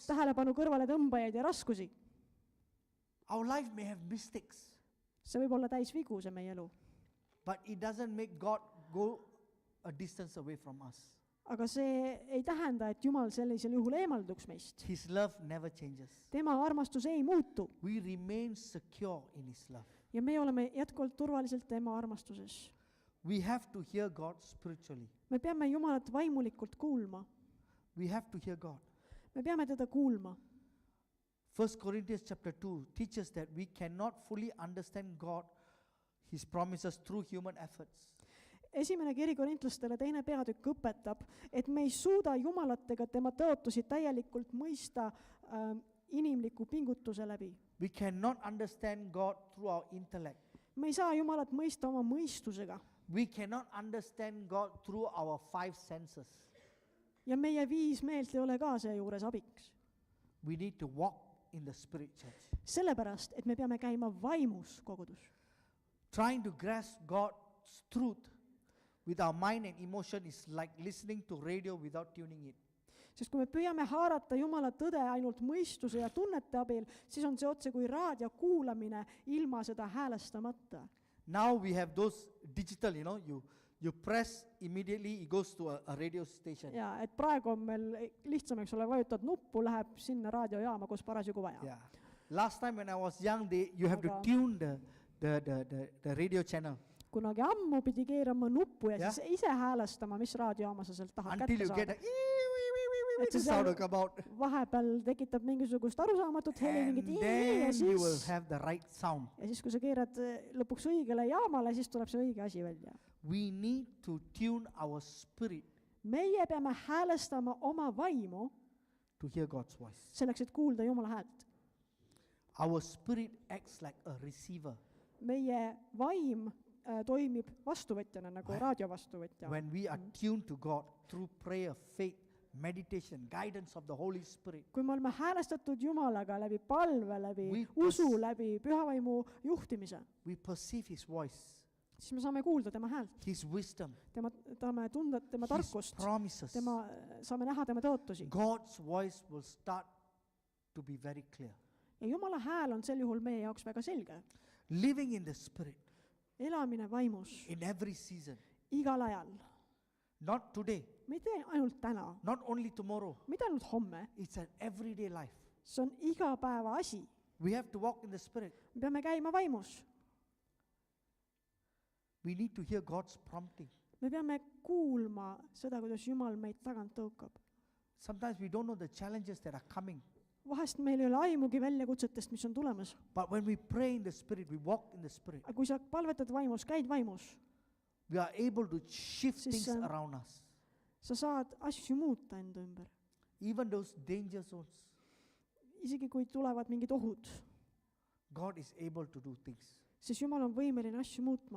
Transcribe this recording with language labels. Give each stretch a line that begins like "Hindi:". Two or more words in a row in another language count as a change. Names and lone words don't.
Estonian: tähelepanu kõrvale tõmbajaid ja raskusi.
English: Our life may have mistakes.
Estonian: See võib olla täis vigu, see meie elu.
English: But it doesn't make God go a distance away from us.
Estonian: Aga see ei tähenda, et Jumal sellisel juhul eemalduks meist.
English: His love never changes.
Estonian: Tema armastus ei muutu
English: We remain secure in His love.
Estonian: ja me oleme jätkuvalt turvaliselt tema armastuses.
English: We have to hear God spiritually.
Estonian: Me peame Jumalat vaimulikult kuulma.
English: We have to hear God.
Estonian: Me peame teda kuulma.
English: 1 Corinthians chapter 2 teaches that we cannot fully understand God, His promises through human efforts.
Estonian: Esimene kiri korintlastele 2. peatükk õpetab, et me ei suuda Jumalat ega tema tõotusi täielikult mõista inimliku pingutuse läbi.
English: We cannot understand God through our intellect.
Estonian: Me ei saa Jumalat mõista oma mõistusega
English: We cannot understand God through our 5 senses.
Estonian: ja meie 5 meelt ei ole ka seejuures abiks.
English: We need to walk in the Spirit, church.
Estonian: Sellepärast, et me peame käima vaimus kogudus.
English: Trying to grasp God's truth with our mind and emotion is like listening to radio without tuning it.
Estonian: Sest kui me püüame haarata Jumala tõde ainult mõistuse ja tunnete abil, siis on see otse kui raadio kuulamine ilma seda häälestamata.
English: Now we have those digital, you press immediately, it goes to a radio station.
Estonian: Ja et praegu on meil lihtsam, eks ole, vajutad nuppu, läheb sinna raadiojaama, kus parasjagu vaja.
English: Yeah. Last time when I was young, you have to
Estonian: Aga-
English: tune the radio channel
Estonian: Kunagi ammu pidi keerama nuppu ja Jah. siis ise häälestama, mis raadiojaama sa sealt tahad
English: until
Estonian: kätte
English: you get
Estonian: saada.
English: a
Estonian: see
English: sound
Estonian: seal-
English: will come out.
Estonian: Vahepeal tekitab mingisugust arusaamatut heli,
English: And
Estonian: mingit ja
English: then you will
Estonian: siis,
English: have the right sound.
Estonian: ja siis, kui sa keerad lõpuks õigele jaamale, siis tuleb see õige asi välja.
English: We need to tune our spirit
Estonian: Meie peame häälestama oma vaimu
English: to hear God's voice.
Estonian: selleks, et kuulda Jumala häält.
English: Our spirit acts like a receiver.
Estonian: Meie vaim toimib vastuvõtjana nagu raadio vastuvõtja.
English: When we are tuned to God through prayer, faith, meditation, guidance of the Holy Spirit,
Estonian: Kui me oleme häälestatud Jumalaga läbi palve, läbi
English: We
Estonian: usu, läbi pühavaimu juhtimise,
English: we perceive His voice,
Estonian: siis me saame kuulda tema häält,
English: His wisdom,
Estonian: tahame tunda tema
English: His
Estonian: tarkust,
English: promises.
Estonian: saame näha tema tõotusi.
English: God's voice will start to be very clear.
Estonian: Ja Jumala hääl on sel juhul meie jaoks väga selge.
English: Living in the Spirit
Estonian: Elamine vaimus
English: in every season,
Estonian: igal ajal.
English: not today,
Estonian: Mitte ainult täna,
English: not only tomorrow,
Estonian: mitte ainult homme,
English: it's an everyday life.
Estonian: see on iga päeva asi.
English: We have to walk in the Spirit.
Estonian: Me peame käima vaimus.
English: We need to hear God's prompting.
Estonian: Me peame kuulma seda, kuidas Jumal meid tagant tõukab.
English: Sometimes we don't know the challenges that are coming.
Estonian: Vahest meil ei ole aimugi väljakutsetest, mis on tulemas.
English: But when we pray in the Spirit, we walk in the Spirit,
Estonian: Aga kui sa palvetad vaimus, käid vaimus,
English: we are able to shift
Estonian: Siis,
English: things around us.
Estonian: sa saad asju muuta enda ümber.
English: Even those danger zones,
Estonian: Isegi kui tulevad mingid ohud,
English: God is able to do things.
Estonian: siis Jumal on võimeline asju muutma.